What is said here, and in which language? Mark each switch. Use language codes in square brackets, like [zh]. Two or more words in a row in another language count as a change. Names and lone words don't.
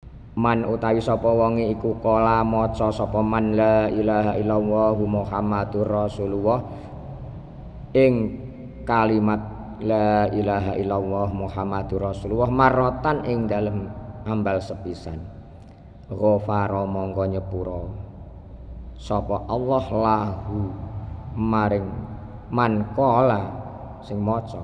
[jv] Man utawi sapa wonge iku kala maca sapa [ar] من لا إله إلا الله محمد رسول الله [jv] ing kalimat [ar] لا إله إلا الله محمد رسول الله مرة [jv] ing dalem ambal sepisan [ar] ghafara mongko [jv] nyepura sapa Allah lahu maring man kala sing maca